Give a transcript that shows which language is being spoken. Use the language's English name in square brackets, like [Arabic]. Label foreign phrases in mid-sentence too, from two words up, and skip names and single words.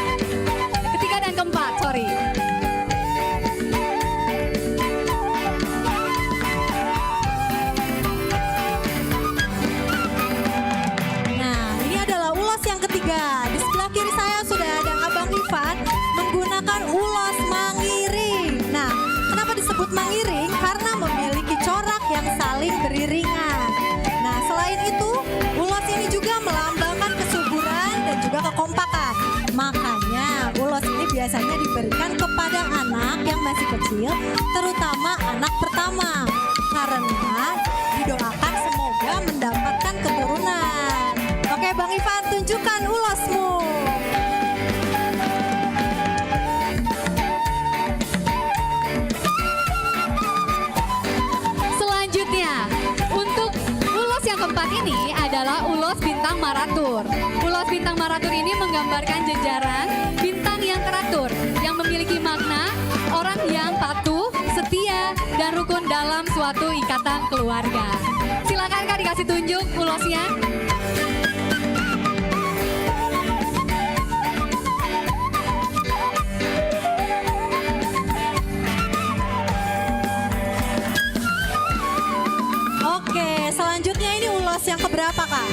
[Indonesian] Ketiga dan keempat, sorry. Nah, ini adalah ulos yang ketiga. Di sebelah kiri saya sudah ada Abang Ivan menggunakan ulos mangiring. Nah, kenapa disebut mangiring? Karena memiliki corak yang saling beriringan. Nah, selain itu, ulos ini juga melambangkan kesuburan dan juga kekompakan. Makanya, ulos ini biasanya diberikan kepada anak yang masih kecil, terutama anak pertama. Karena didoakan semoga mendapatkan keturunan. Oke, Bang Ivan, tunjukkan ulosmu. Selanjutnya, untuk ulos yang keempat ini adalah ulos bintang maratur. Ulos bintang maratur ini menggambarkan jejaran bintang yang teratur, yang memiliki makna orang yang patuh, setia, dan rukun dalam suatu ikatan keluarga. Silakan Kak dikasih tunjuk ulosnya. Oke, selanjutnya ini ulos yang keberapa, Kak?